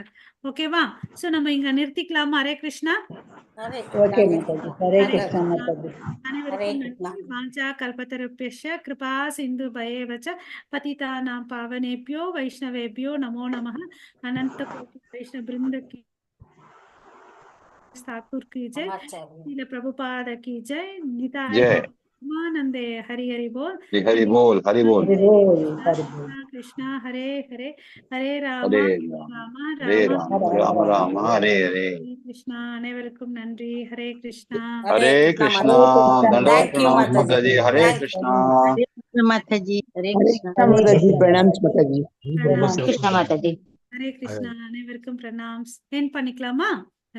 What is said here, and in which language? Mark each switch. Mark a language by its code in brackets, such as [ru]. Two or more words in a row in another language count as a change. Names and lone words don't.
[ta] ஓகேவா? சோ நம்ம இங்க நிறுத்திக்கலாமா? ஹரே கிருஷ்ணா. [sa] वाञ्छा कल्पतरुभ्यश्च कृपा सिन्धुभ्य एव च पतितानां पावनेभ्यो वैष्णवेभ्यो नमो नमः. अनन्त कोटि वैष्णव वृन्द [hi] की ठाकुर की जय, श्रील प्रभुपाद की जय, निताय नंदे हरि हरि बोल, हरि बोल, हरि बोल, [sa] कृष्णा हरे हरे, हरे राम राम हरे हरे. [ta] கிருஷ்ணா. அனைவருக்கும் நன்றி. ஹரே கிருஷ்ணா. ஹரே கிருஷ்ணா. தண்டவத் பிரணாம் மாதாஜி. ஹரே கிருஷ்ணா. மாதாஜி. ஹரே கிருஷ்ணா. பிரணாம் மாதாஜி. கிருஷ்ணா மாதாஜி. ஹரே கிருஷ்ணா. அனைவருக்கும் பிரணாம். என் பண்ணிக்கலாமா?